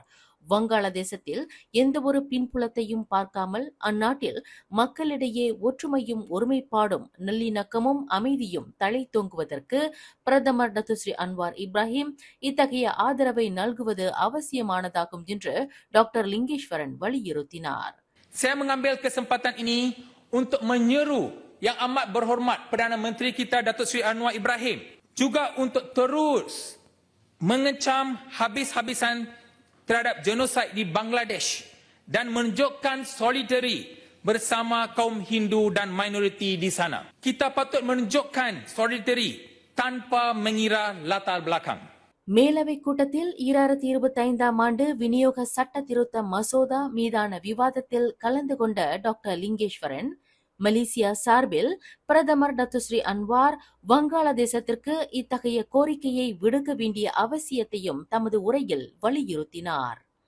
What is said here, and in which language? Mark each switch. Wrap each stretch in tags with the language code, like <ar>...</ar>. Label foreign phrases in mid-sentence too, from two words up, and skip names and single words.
<ta>வங்காளதேசத்தில் எந்தவொரு பின்புலத்தையும் பார்க்காமல் அந்நாட்டில் மக்களிடையே ஒற்றுமையும் ஒருமைப்பாடும் நல்லிணக்கமும் அமைதியும் தழைத்தோங்குவதற்கு பிரதமர் டத்துஸ்ரீ அன்வார் இப்ராஹிம் இத்தகைய ஆதரவை நல்குவது அவசியமானதாகும் என்று டாக்டர் லிங்கேஸ்வரன் வலியுறுத்தினார்.</ta> <ms>Saya mengambil kesempatan ini untuk menyeru yang amat berhormat Perdana Menteri kita Datuk Seri Anwar Ibrahim juga untuk terus mengecam habis-habisan terhadap genosid di Bangladesh dan menunjukkan solidari bersama kaum Hindu dan minoriti di sana. Kita patut menunjukkan solidari tanpa mengira latar belakang.</ms> <ta>மேலவை கூட்டத்தில் 2025ஆம் ஆண்டு விநியோக சட்ட திருத்த மசோதா மீதான விவாதத்தில் கலந்து கொண்ட டாக்டர் லிங்கேஸ்வரன் மலேசியா சார்பில் பிரதமர் டத்துஸ்ரீ அன்வார் வங்காளதேசத்திற்கு இத்தகைய கோரிக்கையை விடுக்க வேண்டிய அவசியத்தையும் தமது உரையில் வலியுறுத்தினார்.</ta>